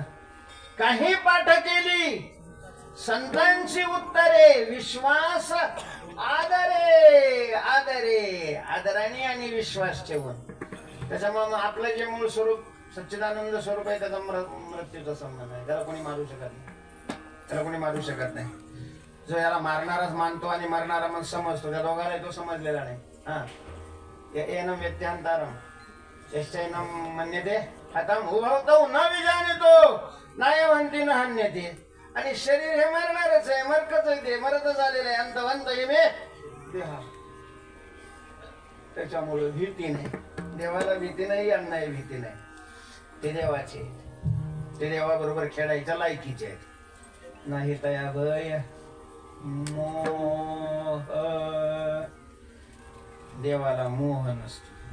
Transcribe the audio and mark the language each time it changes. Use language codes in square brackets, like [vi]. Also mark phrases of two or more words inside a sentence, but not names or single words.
[mr] काही पाठ केली संतांची उत्तरे, विश्वास आदराने आणि विश्वास ठेवून. त्याच्यामुळे आपलं जे मूळ स्वरूप सच्चिदानंद स्वरूप आहे त्याचा मृत्यूचा संबंध आहे. त्याला कोणी मारू शकत नाही. जो याला मारणाराच मानतो आणि मरणारा मग समजतो, त्या दोघांना तो समजलेला नाही. [sa] हा एनम व्यत्यांतरम चेष्टैनम मन्यते हतम उभवतो न विजानितो नाही म्हणती न हन्यते. [mr] आणि शरीर हे मरणारच आहे, मरकच आहे, ते मरतच आलेलं आहे. [sa] अंतवंत इमे देहा. [mr] त्याच्यामुळे भीती नाही. देवाला भीती नाही, यांनाही भीती नाही. ते देवाचे, ते देवाबरोबर खेळायच्या लायकीचे आहेत. नाही तया भय मोह. देवाला मोह नसतो.